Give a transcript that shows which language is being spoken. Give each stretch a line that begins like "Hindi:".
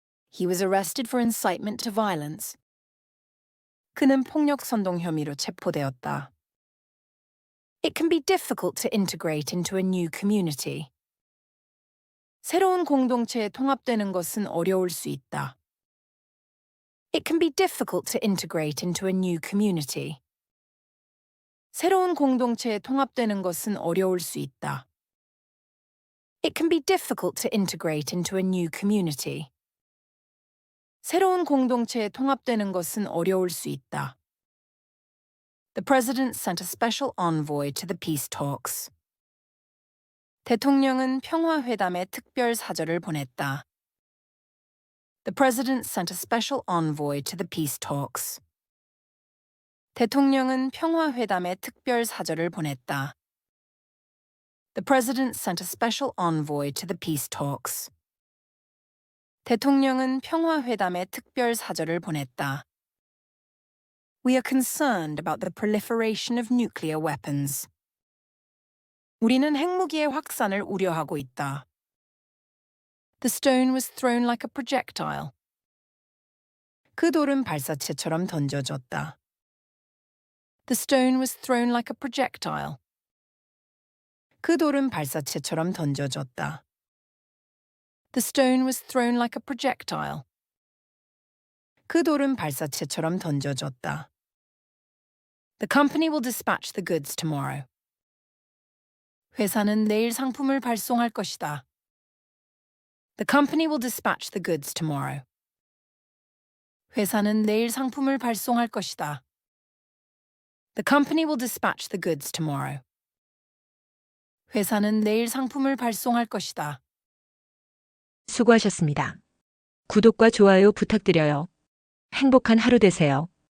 English: He was arrested for incitement to violence.
Korean: 그는 폭력 선동 혐의로 체포되었다.
English: It can be difficult to integrate into a new community.
Korean: 새로운 공동체에 통합되는 것은 어려울 수 있다.
English: It can be difficult to integrate into a new community.
Korean: 새로운 공동체에 통합되는 것은 어려울 수 있다.
English: It can be difficult to integrate into a new community.
Korean: 새로운 공동체에 통합되는 것은 어려울 수 있다.
English: The president sent a special envoy to the peace talks.
Korean: 대통령은 평화회담에 특별 사절을 보냈다.
English: The president sent a special envoy to the peace talks.
Korean: 대통령은 평화회담에 특별 사절을 보냈다.
English: The president sent a special envoy to the peace talks.
Korean: 대통령은 평화회담에 특별 사절을 보냈다.
English: We are concerned about the proliferation of nuclear weapons.
Korean: 우리는 핵무기의 확산을 우려하고 있다.
English: The stone was thrown like a projectile.
Korean: 그 돌은 발사체처럼 던져졌다.
English: The stone was thrown like a projectile.
Korean: 그 돌은 발사체처럼 던져졌다.
English: The stone was thrown like a projectile.
Korean: 그 돌은 발사체처럼 던져졌다.
English: The company will dispatch the goods tomorrow.
Korean: 회사는 내일 상품을 발송할 것이다.
English: The company will dispatch the goods tomorrow.
Korean: 회사는 내일 상품을 발송할 것이다.
English: The company will dispatch the goods tomorrow.
Korean: 회사는 내일 상품을 발송할 것이다. 수고하셨습니다. 구독과 좋아요 부탁드려요. 행복한 하루 되세요.